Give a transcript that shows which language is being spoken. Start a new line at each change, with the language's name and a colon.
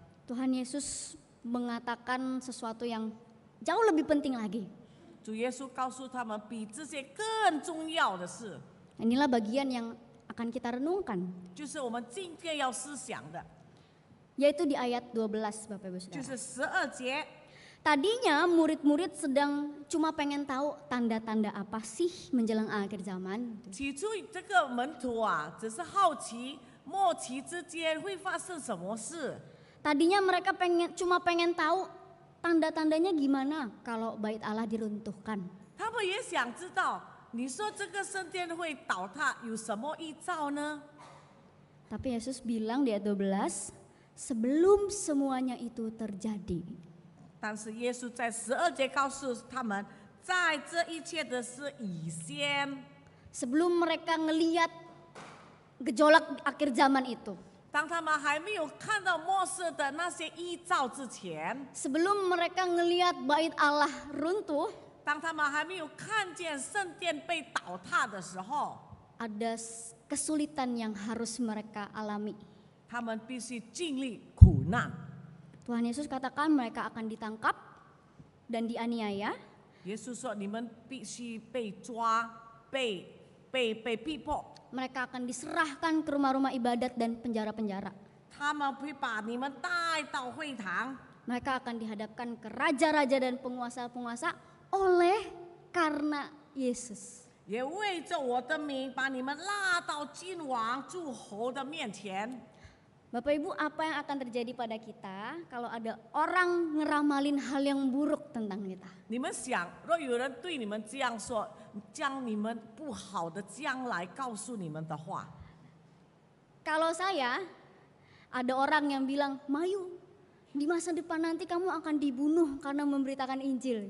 Indonesian: Tuhan Yesus mengatakan sesuatu yang jauh lebih penting lagi.
Chinese: 主耶稣告诉他们比这些更重要的事，
Indonesian: Inilah bagian yang akan kita renungkan,
Chinese: 就是我们今天要思想的，
Indonesian: yaitu di ayat 12 Bapak Ibu
Chinese: 就
Indonesian: Saudara.
Chinese: 是12节。
Indonesian: Tadinya murid-murid sedang cuma pengen tahu tanda-tanda apa sih menjelang akhir zaman.
Chinese: 起初这个门徒啊，只是好奇末期之间会发生什么事。
Indonesian: Tadinya mereka cuma pengen tahu tanda-tandanya gimana kalau bait Allah diruntuhkan.
Chinese: 他们也想知道，你说这个圣殿会倒塌，有什么预兆呢？
Indonesian: Tapi Yesus bilang di ayat 12, sebelum semuanya itu terjadi.
Chinese: 但是耶稣在12节告诉他们，在这一切的事以先，
Indonesian: Sebelum mereka ngeliat gejolak akhir zaman itu.
Chinese: 当他们还没有看到末世的那些预兆之前，
Indonesian: Sebelum mereka ngeliat bait Allah runtuh,
Chinese: 当他们还没有看见圣殿被倒塌的时候，
Indonesian: ada kesulitan yang harus mereka alami.
Chinese: 他们必须经历苦难。
Indonesian: Tuhan Yesus katakan mereka akan ditangkap dan dianiaya,
Chinese: 耶稣说：“你们必须被抓，被逼迫，
Indonesian: mereka akan diserahkan ke rumah-rumah ibadat dan penjara-penjara.
Chinese: 他们会把你们带到会堂，
Indonesian: Mereka akan dihadapkan ke raja-raja dan penguasa-penguasa oleh karena Yesus.
Chinese: 也为着我的名把你们拉到君王诸侯的面前。”
Indonesian: Bapak Ibu, apa yang akan terjadi pada kita kalau ada orang ngeramalin hal yang buruk tentang kita?
Chinese: 你们想，若有人对你们这样说，将你们不好的将来告诉你们的话，
Indonesian: Kalau saya, ada orang yang bilang, Mayu, di masa depan nanti kamu akan dibunuh karena memberitakan Injil.